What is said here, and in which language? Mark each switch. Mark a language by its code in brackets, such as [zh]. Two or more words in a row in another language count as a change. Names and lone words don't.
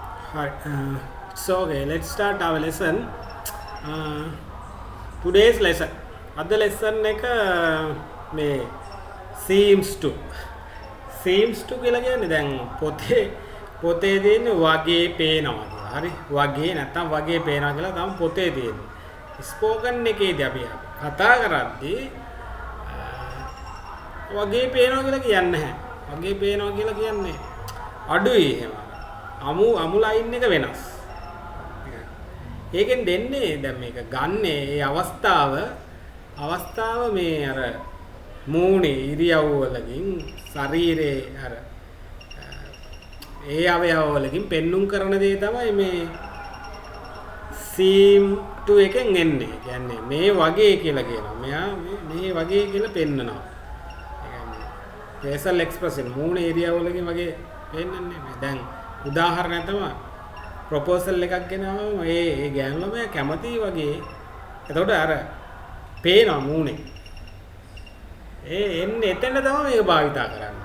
[en] Hi. So okay, let's start our lesson. Today's lesson. Other lesson [si] එක මේ [en] seems to [si] කියලා කියන්නේ දැන් පොතේ තියෙන වගේ පේනවා කියලා. හරි. වගේ නැත්තම් වගේ පේනවා කියලා තමයි පොතේ තියෙන්නේ. ස්පෝකන් එකේදී අපි කතා කරද්දී වගේ පේනවා කියලා කියන්නේ නැහැ. වගේ පේනවා කියලා කියන්නේ අඩුයි එහෙම. අමු ලයින් එක වෙනස්. ඒකෙන් දෙන්නේ දැන් මේක ගන්නේ ඒ අවස්ථාව මේ අර මූණේ ඉරියව් වලකින් ශරීරේ අර ඒ අවයව වලකින් පෙන්눔 කරන දේ තමයි මේ [en] seem to [si] එකෙන් එන්නේ. කියන්නේ මේ වගේ කියලා කියනවා. මෙයා මේ වගේ කියලා පෙන්නනවා. [en] facial expression [si] මූණේ ඉරියව් වලකින් වගේ පෙන්නන්නේ. දැන් උදාහරණයක් තමයි ප්‍රොපෝසල් එකක් ගෙනාවම ඒ ගෑනු ළමයා කැමති වගේ එතකොට අර පේනවා මූණේ එන්නේ එතන තමයි මේක භාවිතා කරන්නේ.